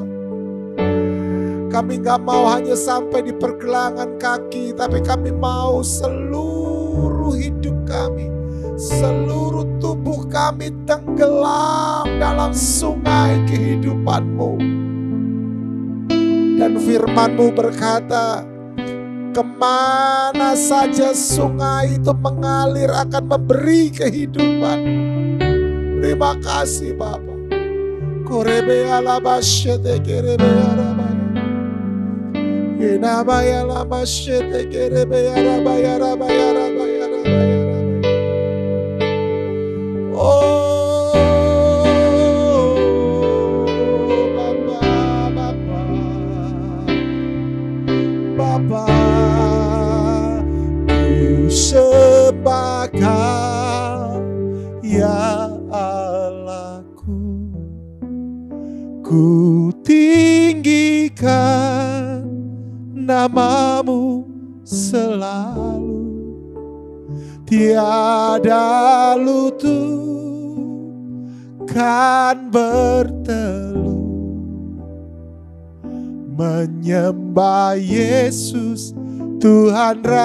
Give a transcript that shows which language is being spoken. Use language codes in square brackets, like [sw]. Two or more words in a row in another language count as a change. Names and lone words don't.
[id] Kami gak mau hanya sampai di pergelangan kaki, tapi kami mau seluruh hidup kami, seluruh tubuh kami tenggelam dalam sungai kehidupan-Mu. Dan firman-Mu berkata, kemana saja sungai itu mengalir akan memberi kehidupan. Terima kasih Bapa. Korebea labasyete kerebea rabaya. Inabaya labasyete kerebea rabaya rabaya rabaya rabaya rabaya. Oh Bapa, Bapa, Bapa. Ku sembah Kau ya Allahku. Ku tinggikan namamu selalu. Tiada lutut kan berteluh menyembah Yesus Tuhan